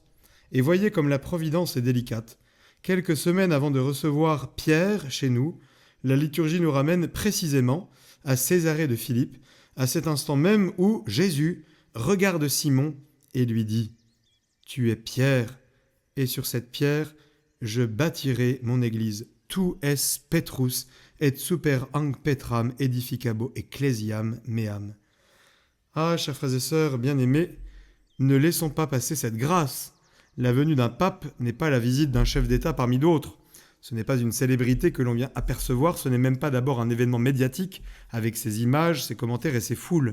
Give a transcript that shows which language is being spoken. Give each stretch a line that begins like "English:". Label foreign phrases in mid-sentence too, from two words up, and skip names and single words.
French: Et voyez comme la providence est délicate. Quelques semaines avant de recevoir Pierre chez nous, la liturgie nous ramène précisément à Césarée de Philippe, à cet instant même où Jésus regarde Simon et lui dit « Tu es Pierre, et sur cette pierre, je bâtirai mon église.
Latin: Tu es Petrus, et super hanc Petram edificabo ecclesiam meam.
French: » Ah, chers frères et sœurs bien-aimés, ne laissons pas passer cette grâce. La venue d'un pape n'est pas la visite d'un chef d'État parmi d'autres. Ce n'est pas une célébrité que l'on vient apercevoir, ce n'est même pas d'abord un événement médiatique avec ses images, ses commentaires et ses foules.